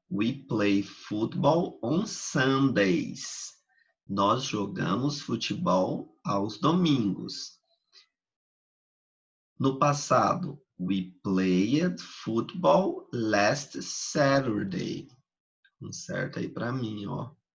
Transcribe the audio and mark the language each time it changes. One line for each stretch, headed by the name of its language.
English: We play football on Sundays.
Portuguese: Nós jogamos futebol aos domingos. No passado,
English: we played football last Saturday.
Portuguese: Certo aí para mim, ó.